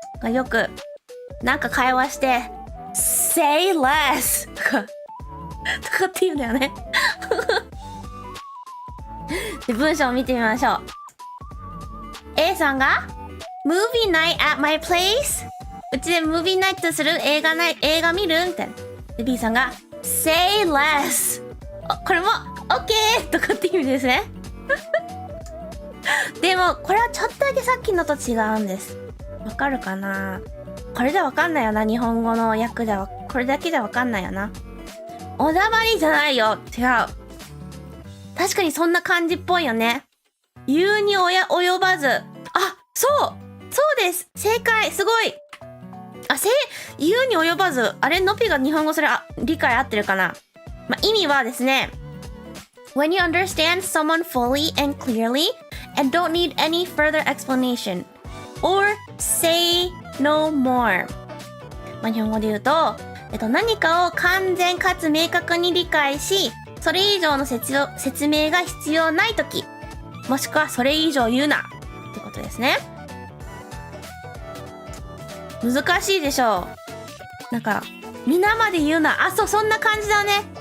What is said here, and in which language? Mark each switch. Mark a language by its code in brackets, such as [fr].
[ja] よく、なんか会話して、say less とかって言うんだよね。で、文章を見てみましょう。 [en] A [ja] さんが [en] Movie night at my place? [ja] うちでムービーナイトする？映画見る？みたいな。で B さんが Say less。これも OK とかって意味ですね。でもこれはちょっとだけさっきのと違うんです。わかるかな？これじゃわかんないよな。日本語の訳ではこれだけじゃわかんないよな。おだまりじゃないよ。違う。確かにそんな感じっぽいよね。言うに及ばず。あ、そうです。正解。すごい。言うに及ばず。あれ、のぴが日本語それ、理解合ってるかな。意味はですね。 [en] When you understand someone fully and clearly and don't need any further explanation or say no more. [ja] 日本語で言うと、何かを完全かつ明確に理解し、それ以上の説明が必要ないとき、もしくはそれ以上言うなってことですね。難しいでしょう。皆まで言うな。そんな感じだね。